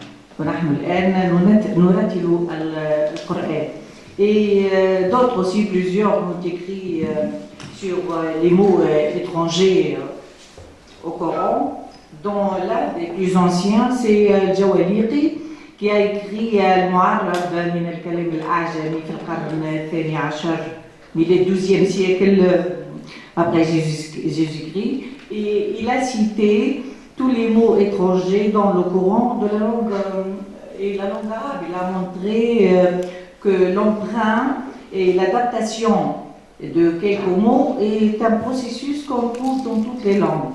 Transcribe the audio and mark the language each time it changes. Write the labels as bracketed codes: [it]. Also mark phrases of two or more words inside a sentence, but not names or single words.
[fr] Et d'autres aussi, plusieurs ont écrit sur les mots étrangers au Coran, dont l'un des plus anciens, c'est Jawahiri, qui a écrit Al-Mu'arrab min al-Kalim al-A'jami fi al-Qarn al-Thani Ashar, il est 12e siècle après Jésus-Christ, et il a cité tous les mots étrangers dans le Coran de la langue et la langue arabe. Il a montré que l'emprunt et l'adaptation de quelques mots est un processus qu'on trouve dans toutes les langues.